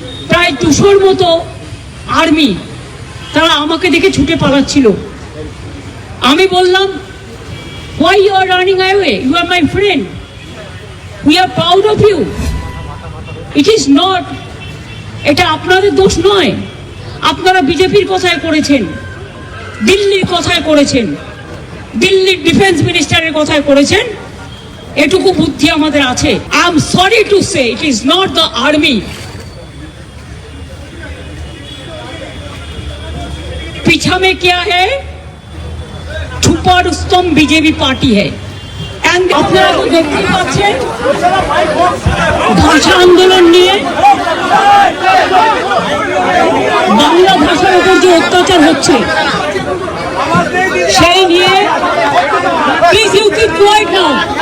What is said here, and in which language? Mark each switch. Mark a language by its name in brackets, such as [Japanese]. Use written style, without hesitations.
[Bangla] প্রায় 200-র মতো আর্মি তারা আমাকে দেখে ছুটে পালাচ্ছিল। আমি বললাম, [English] why you are running away? You are my friend. We are proud of you. It is not, [Bangla] এটা আপনাদের দোষ নয়। আপনারা বিজেপির কথায় করেছেন, দিল্লির কথায় করেছেন, দিল্লির ডিফেন্স মিনিস্টারের কথায় করেছেন, এটুকু বুদ্ধি আমাদের আছে। [English] I am sorry to say it is not the army. [Hindi] पीछा में क्या है? छुपा रुस्तम बीजेपी पार्टी है। [Bangla] আপনারা তো দেখতে পাচ্ছেন ভাষা আন্দোলন নিয়ে বাংলা ভাষার উপর যে অত্যাচার হচ্ছে সেই নিয়ে [English] Please you keep quiet now.